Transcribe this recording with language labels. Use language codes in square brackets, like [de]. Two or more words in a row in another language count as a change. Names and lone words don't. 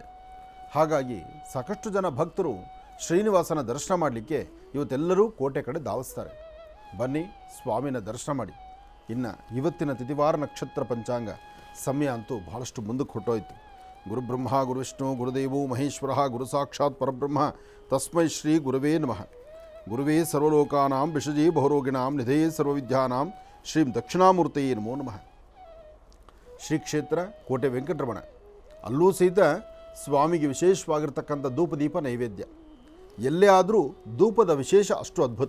[kn] ಹಾಗಾಗಿ ಸಾಕಷ್ಟು ಜನ ಭಕ್ತರು ಶ್ರೀನಿವಾಸನ ದರ್ಶನ ಮಾಡಲಿಕ್ಕೆ ಇವತ್ತೆಲ್ಲರೂ ಕೋಟೆ ಕಡೆ ಧಾವಿಸ್ತಾರೆ. ಬನ್ನಿ, ಸ್ವಾಮಿನ ದರ್ಶನ ಮಾಡಿ. ಇನ್ನು ಇವತ್ತಿನ ತಿಥಿವಾರ ನಕ್ಷತ್ರ ಪಂಚಾಂಗ ಸಮಯ ಅಂತೂ ಬಹಳಷ್ಟು ಮುಂದಕ್ಕೆ ಹೊಟ್ಟೋಯ್ತು. [sa] ಗುರುಬ್ರಹ್ಮ ಗುರುವಿಷ್ಣು ಗುರುದೇವೋ ಮಹೇಶ್ವರ ಗುರು ಸಾಕ್ಷಾತ್ ಪರಬ್ರಹ್ಮ ತಸ್ಮೈ ಶ್ರೀ ಗುರುವೇ ನಮಃ. ಗುರುವೇ ಸರ್ವಲೋಕಾನಾಂ ವಿಷಜೇ ಬಹುರೋಗಿಣಾಂ ನಿಧೇ ಸರ್ವವಿದ್ಯಾನಾಂ ಶ್ರೀಂ ದಕ್ಷಿಣಾಮೂರ್ತಯೇ ನಮೋ ನಮಃ. [kn] ಶ್ರೀ ಕ್ಷೇತ್ರ ಕೋಟೆ ವೆಂಕಟರಮಣ. ಅಲ್ಲೂ ಸಹಿತ ಸ್ವಾಮಿಗೆ ವಿಶೇಷವಾಗಿರ್ತಕ್ಕಂಥ ಧೂಪದೀಪ ನೈವೇದ್ಯ. ಎಲ್ಲೇ ಆದರೂ ಧೂಪದ ವಿಶೇಷ ಅಷ್ಟು ಅದ್ಭುತ.